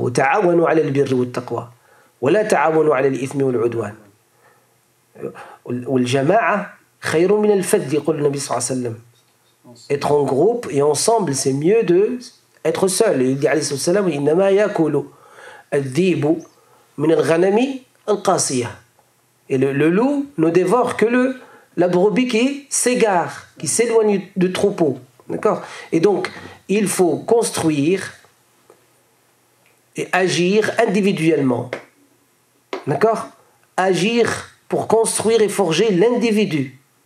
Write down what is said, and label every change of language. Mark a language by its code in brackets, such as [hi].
[ar] وتعاونوا على البر والتقوى ولا تعاونوا على الإثم والعدوان. والجماعة خير من الفذ يقول النبي صلى الله عليه وسلم. [fr] Être en groupe et ensemble, c'est mieux de être seul. Il dit [ar] عليه الصلاة والسلام إنما يأكل الذئب من الغنم القاسية. [fr] Et le loup ne dévore que la brebis qui s'égare, qui s'éloigne du troupeau. D'accord? Et donc, il faut construire et agir individuellement. D'accord? Agir pour construire et forger l'individu.